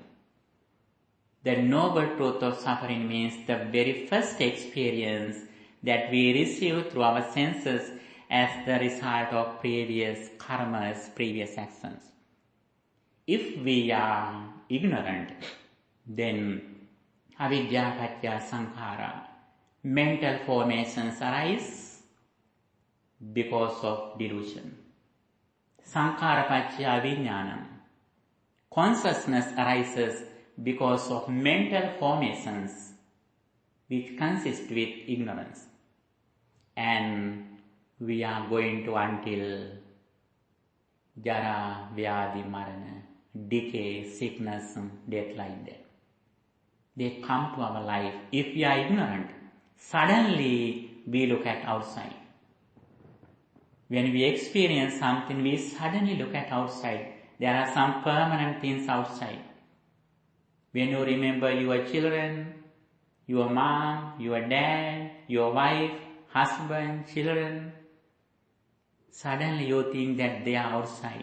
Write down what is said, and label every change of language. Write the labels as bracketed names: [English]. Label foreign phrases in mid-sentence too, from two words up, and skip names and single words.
[English] The noble truth of suffering means the very first experience that we receive through our senses as the result of previous karmas, previous actions. If we are ignorant, then [Pali] avidya paccaya sankhara, [English] mental formations arise because of delusion. [Pali] Sankhara paccaya vijnanam, [English] consciousness arises because of mental formations which consist with ignorance. And we are going to until [Pali] jara, vyadhi, marana, [English] decay, sickness, death like that. They come to our life. If we are ignorant, suddenly we look at outside. When we experience something, we suddenly look at outside. There are some permanent things outside. When you remember your children, your mom, your dad, your wife, husband, children, suddenly you think that they are outside.